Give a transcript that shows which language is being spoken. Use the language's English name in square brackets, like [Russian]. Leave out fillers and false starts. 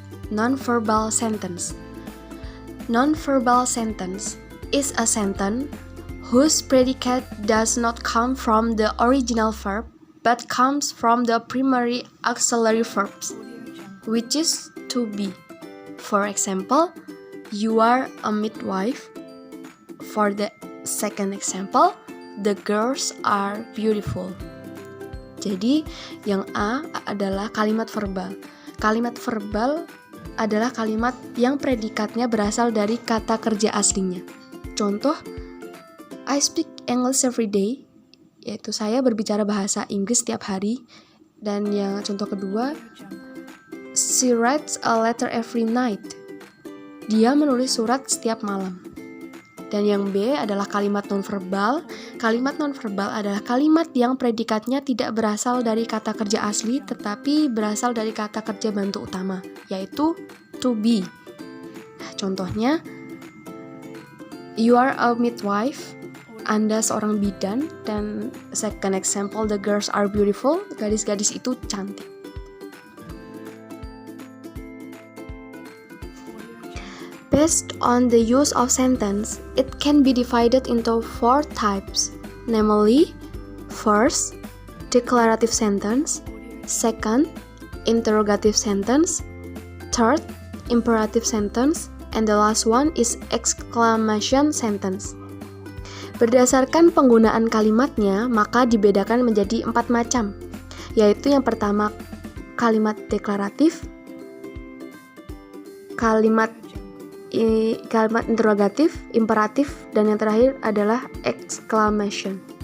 [English] Non-verbal sentence. Non-verbal sentence is a sentence whose predicate does not come from the original verb but comes from the primary auxiliary verbs, which is to be. For example, you are a midwife. For the second example, the girls are beautiful. [Indonesian] Jadi, yang A adalah kalimat verbal. Kalimat verbal adalah kalimat yang predikatnya berasal dari kata kerja aslinya. Contoh, [English] I speak English every day, [Indonesian] yaitu saya berbicara bahasa Inggris setiap hari. Dan yang contoh kedua, [English] she writes a letter every night. [Indonesian] Dia menulis surat setiap malam. Dan yang B adalah kalimat nonverbal. Kalimat nonverbal adalah kalimat yang predikatnya tidak berasal dari kata kerja asli, tetapi berasal dari kata kerja bantu utama, yaitu to be. Contohnya, [English] you are a midwife. [Indonesian] Anda seorang bidan. Dan [English] second example, the girls are beautiful. [Indonesian] Gadis-gadis itu cantik. [English] Based on the use of sentence, it can be divided into four types, namely, first, declarative sentence, second, interrogative sentence, third, imperative sentence, and the last one is exclamation sentence. [Indonesian] Berdasarkan penggunaan kalimatnya, maka dibedakan menjadi 4 macam, yaitu yang pertama, kalimat deklaratif, kalimat interrogatif, imperatif, dan yang terakhir adalah exclamation.